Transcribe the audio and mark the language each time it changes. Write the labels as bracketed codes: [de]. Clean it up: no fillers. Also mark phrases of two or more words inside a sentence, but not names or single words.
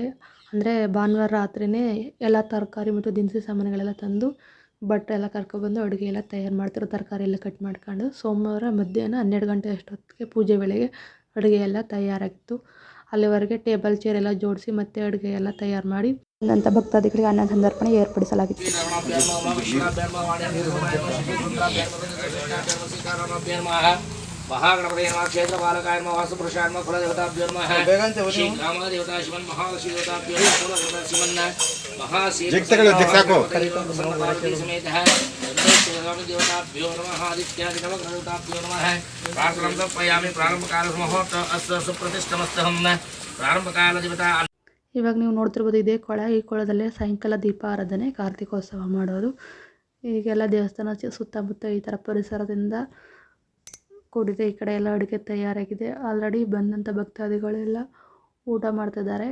[kn] ಅಂದರೆ ಭಾನುವಾರ ರಾತ್ರಿಯೇ ಎಲ್ಲ ತರಕಾರಿ ಮತ್ತು ದಿನಸಿ ಸಾಮಾನುಗಳೆಲ್ಲ ತಂದು ಬಟ್ಟೆ ಎಲ್ಲ ಕರ್ಕೊಬಂದು ಅಡುಗೆ ಎಲ್ಲ ತಯಾರು ಮಾಡ್ತಿರೋ, ತರಕಾರಿ ಎಲ್ಲ ಕಟ್ ಮಾಡ್ಕೊಂಡು ಸೋಮವಾರ ಮಧ್ಯಾಹ್ನ 12 ಗಂಟೆ ಅಷ್ಟೊತ್ತಿಗೆ ಪೂಜೆ ವೇಳೆಗೆ ಅಡುಗೆ ಎಲ್ಲ ತಯಾರಾಗಿತ್ತು. ಅಲ್ಲಿವರೆಗೆ [en] table chair [kn] ಎಲ್ಲ ಜೋಡಿಸಿ ಮತ್ತೆ ಅಡುಗೆ ಎಲ್ಲ ತಯಾರು ಮಾಡಿ ನಂತ ಭಕ್ತಾದಿಗಳಿಗೆ ಅನ್ನ ಸಂದರ್ಪಣೆ ಏರ್ಪಡಿಸಲಾಗಿತ್ತು. [sa] महागणपति नमः क्षेत्रपालकाय नमः वास्तुपुरुषाय नमः कुलदेवताभ्यो नमः श्री ग्रामदेवता शिवन महालक्ष्मी देवताभ्यो नमः कुलदेवता शिवन महासीतापति समेतः देवताभ्यो नमः आदित्यादि नवग्रहदेवताभ्यो नमः प्रार्थनां समर्पयामि. प्रारंभकाल मुहूर्त अस्य सुप्रतिष्ठमस्तहं प्रारंभकाल देवता. [kn] ಇವಾಗ ನೀವು ನೋಡ್ತಿರ್ಬೋದು ಇದೇ ಕೊಳ. ಈ ಕೊಳದಲ್ಲೇ ಸಾಯಂಕಾಲ ದೀಪಾರಾಧನೆ, ಕಾರ್ತಿಕೋತ್ಸವ ಮಾಡೋದು. ಈಗೆಲ್ಲ ದೇವಸ್ಥಾನ ಸುತ್ತಮುತ್ತ ಈ ಥರ ಪರಿಸರದಿಂದ ಕೂಡಿದೆ. ಈ ಕಡೆ ಎಲ್ಲ ಅಡುಗೆ ತಯಾರಾಗಿದೆ. ಆಲ್ರೆಡಿ ಬಂದಂಥ ಭಕ್ತಾದಿಗಳೆಲ್ಲ ಊಟ ಮಾಡ್ತಿದ್ದಾರೆ.